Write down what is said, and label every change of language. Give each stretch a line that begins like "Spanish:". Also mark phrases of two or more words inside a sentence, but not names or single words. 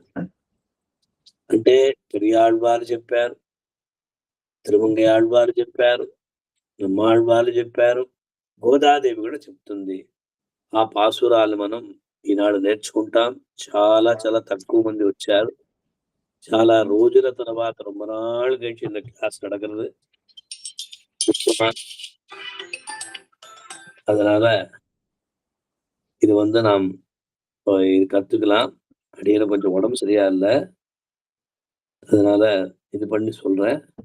Telugu: అంటే పెరియాళ్వారు చెప్పారు, తిరుమంగ ఆళ్వారు చెప్పారు, నమ్మాళ్వారు చెప్పారు, గోదాదేవి కూడా చెప్తుంది. ఆ పాసురాలు మనం ఈనాడు నేర్చుకుంటాం. చాలా చాలా తక్కువ మంది వచ్చారు. చాలా రోజుల తర్వాత
Tamil: ரொம்ப நாள் கழிச்சு இந்த கிளாஸ் நடக்கிறது. அதனால இது நாம் இது கத்துக்கலாம். அடியில கொஞ்சம் உடம்பு சரியா இல்லை, அதனால இது பண்ணி சொல்றேன்.